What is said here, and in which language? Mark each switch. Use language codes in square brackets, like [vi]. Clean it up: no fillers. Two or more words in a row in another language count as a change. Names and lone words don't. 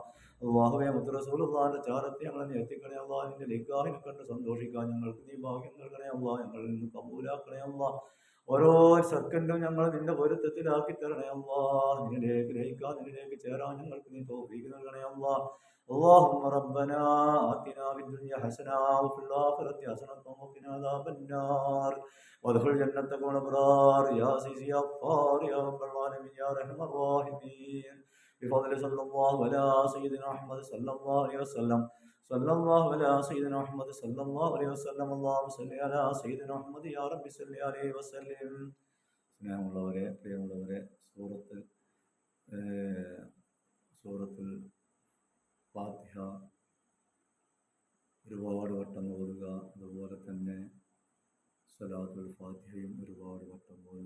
[ml] അല്ലാഹുവേ, മുത്ത് റസൂലുള്ളാഹിന്റെ ചാരത്തെ ഞങ്ങളെ നീ എത്തിക്കണേ അല്ലാഹ്. നിന്റെ നിക്കാഹിനെ കണ്ട് സന്തോഷിക്കാൻ ഞങ്ങൾക്ക് നീ ഭാഗ്യം നൽകണേ അല്ലാഹ്. ഞങ്ങളിൽ നിന്ന് കബൂലാക്കണേ അല്ലാഹ്. ഓരോ സെക്കൻഡും ഞങ്ങൾ നിന്റെ പൊരുത്തത്തിലാക്കി തരണേ അല്ലാഹ്. നിന്നിലേക്ക് ലയിക്കാൻ, നിന്നിലേക്ക് ചേരാൻ ഞങ്ങൾക്ക് നീ തൗഫീഖ് നൽകണേ അല്ലാഹ്. [ar] اللهم ربنا آتنا في الدنيا حسنة وفي الآخرة حسنة وقنا عذاب النار وادخل جنتك والأبرار يا عزيز يا غفار يا رب العالمين يا أرحم الراحمين. بفضل صلى الله على سيدنا محمد صلى الله عليه وسلم. صلى الله على سيدنا محمد صلى الله عليه وسلم. اللهم صل على سيدنا محمد يا رب صل عليه وسلم. [ml] സ്നേഹമുള്ളവരെ, പ്രിയമുള്ളവരെ, സൂറത്തുൽ ഫാത്തിഹ ഒരുപാട് വട്ടം ഓതുക. അതുപോലെ തന്നെ സ്വലാത്തുൽ ഫാത്തിഹയും ഒരുപാട് വട്ടം ഓതുക.